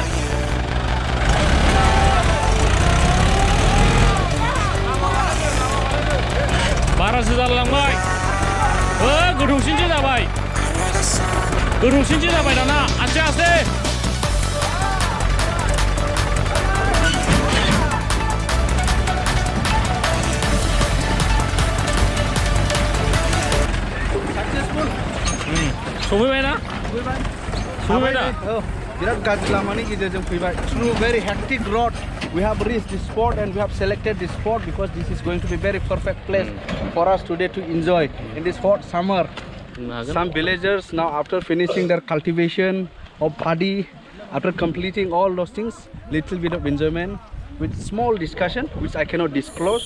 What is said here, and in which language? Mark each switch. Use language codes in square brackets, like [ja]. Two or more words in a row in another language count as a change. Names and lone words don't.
[brx] बारासो जालांबाय गोथौसिनसो जाबाय दाना आस्ते आस्ते सफैबायना सफैबायदा बिराद गाज्रि लामानि गेजेरजों फैबाय [en] through very hectic road we have reached this spot and we have selected this spot because this is going to be very perfect place for us today to enjoy in this hot summer. Some villagers now after finishing their cultivation of paddy, after completing all those things, little bit of enjoyment with small discussion which I cannot disclose.